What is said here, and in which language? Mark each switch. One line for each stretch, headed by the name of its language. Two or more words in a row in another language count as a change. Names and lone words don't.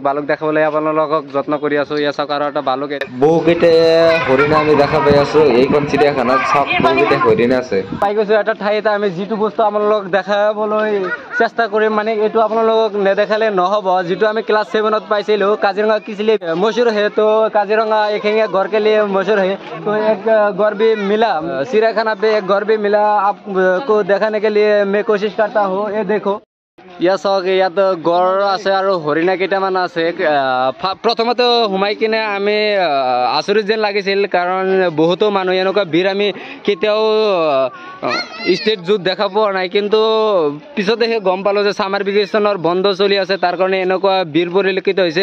Assamese: বালুক দেখাবলৈ আপোনালোকক যত্ন কৰি আছোঁ। ইয়া চাওক আৰু এটা বালুক। বহুকেইটা হৰিণা আমি দেখা পাই আছো এইখন চিৰিয়াখানাত। চাওক বহুকেইটা হৰিণা আছে। পাই গৈছোঁ এটা ঠাইত আমি যিটো বস্তু আপোনালোকক দেখাবলৈ চেষ্টা কৰিম। মানে এইটো আপোনালোকক নেদেখালে নহ'ব। যিটো আমি ক্লাছ 7ত পাইছিলোঁ, কাজিৰঙা
Hindi: किसलिए मशहूर है, तो काजीरंगा एक गौर के लिए मशहूर है। तो एक गौर भी मिला चिड़ियाखाना पे, एक गौर भी मिला। आपको दिखाने के लिए मैं कोशिश करता हूँ। ये देखो,
Assamese: ইয়া চাওক ইয়াত গড় আছে আৰু হৰিণা কেইটামান আছে। প্ৰথমতে সোমাই কিনে আমি আচৰিত যেন লাগিছিল, কাৰণ বহুতো মানুহ এনেকুৱা ভিৰ আমি কেতিয়াও
English: state zoo
Assamese: দেখা পোৱা নাই। কিন্তু পিছতেহে গম পালোঁ যে
English: summer vacation
Assamese: বন্ধ চলি আছে, তাৰ কাৰণে এনেকুৱা ভিৰ পৰিলক্ষিত হৈছে।